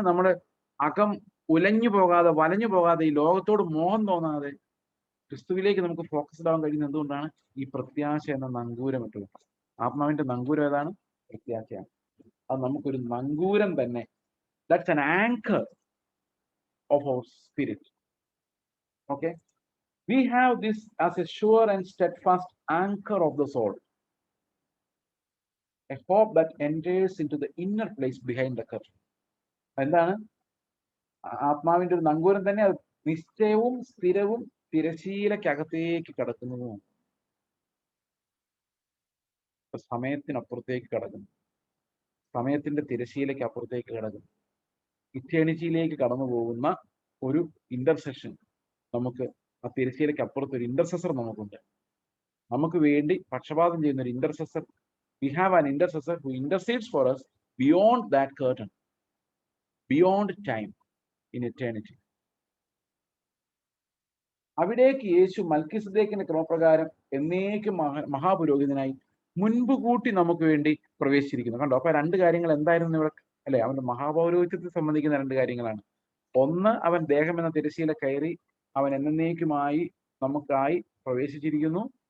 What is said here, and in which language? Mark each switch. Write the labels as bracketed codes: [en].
[ml] നമ്മുടെ അകം ഉലഞ്ഞു പോകാതെ, വലഞ്ഞു പോകാതെ, ഈ ലോകത്തോട് മോഹം തോന്നാതെ ക്രിസ്തുവിലേക്ക് നമുക്ക് ഫോക്കസ്ഡ് ആവാൻ കഴിയുന്നത് എന്തുകൊണ്ടാണ്? ഈ പ്രത്യാശ എന്ന നങ്കൂരം ഇട്ടുകൊണ്ട്. ആത്മാവിന്റെ നങ്കൂരം ഏതാണ്? പ്രത്യാശയാണ്. അത് നമുക്കൊരു നങ്കൂരം തന്നെ. [en] That's an anchor of our spirit. Okay, we have this as a sure and steadfast anchor of the soul, a hope that enters into the inner place behind the curtain. [ml] എന്താണ് ആത്മാവിന്റെ ഒരു നങ്കൂരം തന്നെ? അത് നിശ്ചയവും സ്ഥിരവും തിരശീലക്കകത്തേക്ക് കടക്കുന്നതും, സമയത്തിനപ്പുറത്തേക്ക് കടക്കുന്നു, സമയത്തിന്റെ തിരശീലയ്ക്ക് അപ്പുറത്തേക്ക് കടക്കുന്നു, ഇറ്റേണിറ്റിയിലേക്ക് കടന്നു പോകുന്ന ഒരു ഇന്റർസെഷൻ നമുക്ക്, ആ തിരശീലയ്ക്ക് അപ്പുറത്ത് ഒരു ഇന്റർസെസർ നമുക്കുണ്ട്. നമുക്ക് വേണ്ടി പക്ഷപാതം ചെയ്യുന്ന ഒരു ഇന്റർസെസർ. [en] We have an intercessor who intercedes for us beyond that curtain, beyond time, in eternity. [ml] അവിടേക്ക് യേശു മൽക്കിസദേക്കിന്റെ ക്രമപ്രകാരം എന്നേക്കും മഹാപുരോഹിതനായി മുൻപ് കൂട്ടി നമുക്ക് വേണ്ടി പ്രവേശിച്ചിരിക്കുന്നു. കണ്ടോ? അപ്പൊ 2 കാര്യങ്ങൾ എന്തായിരുന്നു ഇവിടെ, അല്ലെ? അവന്റെ മഹാപൗരോഹിത്യത്തെ സംബന്ധിക്കുന്ന 2 കാര്യങ്ങളാണ്. ഒന്ന്, അവൻ ദേഹം എന്ന തിരശീല കയറി അവൻ എന്നേക്കുമായി നമുക്കായി പ്രവേശിച്ചിരിക്കുന്നു.